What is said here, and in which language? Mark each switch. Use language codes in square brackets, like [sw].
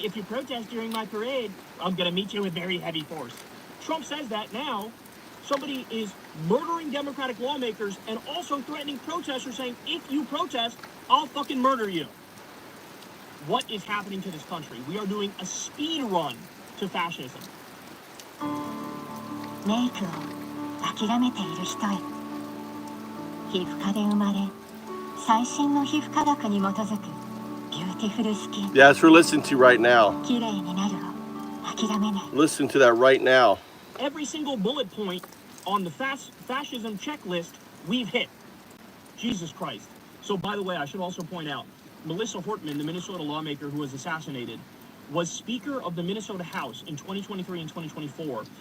[en] If you protest during my parade, I'm going to meet you with very heavy force. Trump says that now. Somebody is murdering Democratic lawmakers and also threatening protesters, saying, if you protest, I'll fucking murder you. What is happening to this country? We are doing a speed run to fascism. [ja] メイクを諦めている人へ。皮膚科で生まれ、最新の皮膚科学に基づくビューティフルスキン。 [en] Yeah, that's what we're listening to right now. [ja] 綺麗になるを諦めない。 [en] Listen to that right now. Every single bullet point on the fascism checklist we've hit. Jesus Christ. So, by the way, I should also point out, Melissa Hortman, the Minnesota lawmaker who was assassinated, was Speaker of the Minnesota House in 2023 and 2024.